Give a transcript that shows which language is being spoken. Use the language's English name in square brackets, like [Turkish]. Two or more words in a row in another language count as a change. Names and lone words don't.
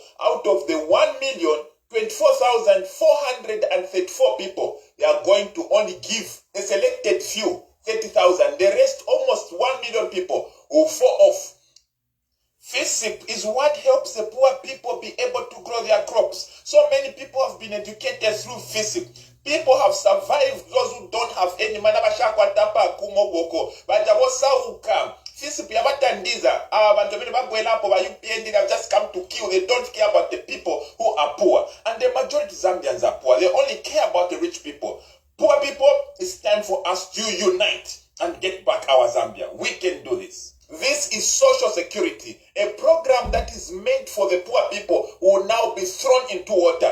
[English] Out of the 1,024,434 people, they are going to only give a selected few 30,000. The rest, almost 1 million people, will fall off. FISP is what helps the poor people be able to grow their crops. So many people have been educated through FISP. People have survived, those who don't have any money. [Bemba] FISP yabatandiza abantu bene bagwela hapo ba UPND [English] have just come to kill. They don't care about the people who are poor, and the majority of Zambians are poor. They only care about the rich people. Poor people, it's time for us to unite and get back our Zambia. We can do this. This is social security, a program that is made for the poor people who will now be thrown into water.